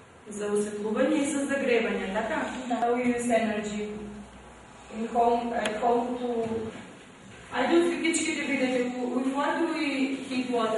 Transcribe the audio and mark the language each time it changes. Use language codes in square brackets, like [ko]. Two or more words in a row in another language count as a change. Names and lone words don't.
[mk] За осветлување и за загревање, така? [en] How you use energy in home, at home to... [mk] Ајде од фикичките видете, [en] with what do we heat water?